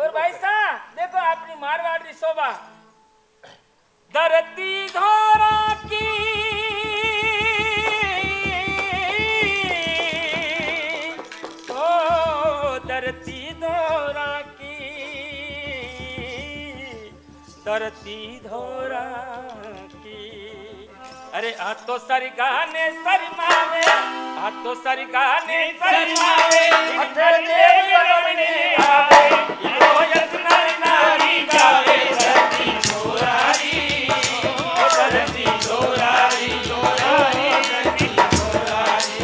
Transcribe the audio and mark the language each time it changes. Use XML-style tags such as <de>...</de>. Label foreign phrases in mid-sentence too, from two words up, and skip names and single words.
<hi>और भाई साहब देखो अपनी मारवाड़ी शोभा,</hi> <mwr>धरती धोरा की ओ धरती धोरा की, धरती धोरा की। अरे आ तो सरगाने सरमावे, आ तो सरगाने सरमावे, अठर देव रमणे आवे, यो यस नर नारी गावे, धरती धोरारी, ओ धरती धोरारी, धोरारी, धरती धोरारी।</mwr>